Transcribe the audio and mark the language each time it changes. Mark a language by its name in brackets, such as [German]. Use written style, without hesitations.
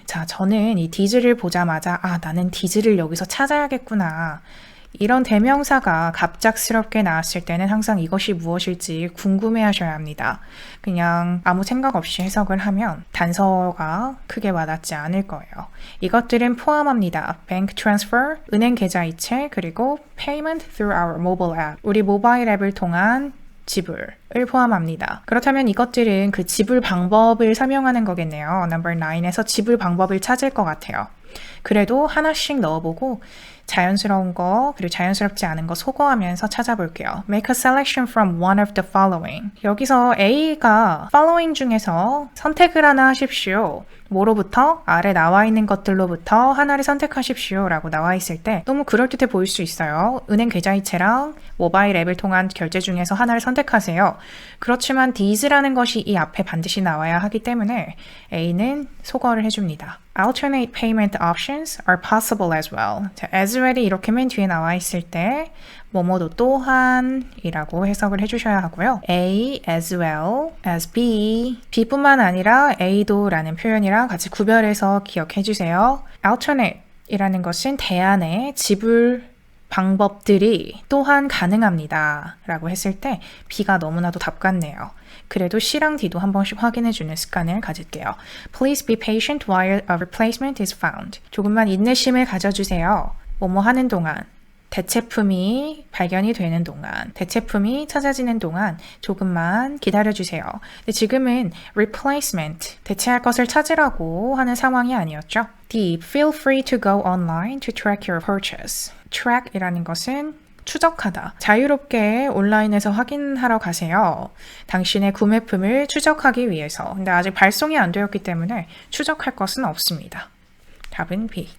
[Korean] 자, 저는 이 these를 보자마자 나는 these를 여기서 찾아야겠구나. 이런 대명사가 갑작스럽게 나왔을 때는 항상 이것이 무엇일지 궁금해하셔야 합니다. 그냥 아무 생각 없이 해석을 하면 단서가 크게 와닿지 않을 거예요. 이것들은 포함합니다. [English] Bank transfer, [Korean] 은행 계좌이체, 그리고 [English] payment through our mobile app. [Korean] 우리 모바일 앱을 통한 지불을 포함합니다. 그렇다면 이것들은 그 지불 방법을 설명하는 거겠네요. Number 9에서 지불 방법을 찾을 것 같아요. 그래도 하나씩 넣어보고 자연스러운 거 그리고 자연스럽지 않은 거 소거하면서 찾아볼게요. [English] Make a selection from one of the following. [Korean] 여기서 A가 following 중에서 선택을 하나 하십시오. 뭐로부터? 아래 나와 있는 것들로부터 하나를 선택하십시오 라고 나와 있을 때 너무 그럴듯해 보일 수 있어요. 은행 계좌이체랑 모바일 앱을 통한 결제 중에서 하나를 선택하세요. 그렇지만 these라는 것이 이 앞에 반드시 나와야 하기 때문에 A는 소거를 해줍니다. [English] Alternate payment options are possible as well. [Korean] 자, as well이 이렇게 맨 뒤에 나와 있을 때 뭐뭐도 또한 이라고 해석을 해주셔야 하고요. [English] A as well as B. [Korean] B뿐만 아니라 A도 라는 표현이랑 같이 구별해서 기억해 주세요. Alternate 이라는 것은 대안의 지불 방법들이 또한 가능합니다 라고 했을 때 B가 너무나도 답 같네요. 그래도 C랑 D도 한 번씩 확인해주는 습관을 가질게요. [English] Please be patient while a replacement is found. [Korean] 조금만 인내심을 가져주세요. 뭐뭐 하는 동안, 대체품이 발견이 되는 동안, 대체품이 찾아지는 동안 조금만 기다려주세요. 근데 지금은 replacement, 대체할 것을 찾으라고 하는 상황이 아니었죠. [English] D. Feel free to go online to track your purchase. [Korean] track이라는 것은 추적하다. 자유롭게 온라인에서 확인하러 가세요. 당신의 구매품을 추적하기 위해서. 근데 아직 발송이 안 되었기 때문에 추적할 것은 없습니다. 답은 B.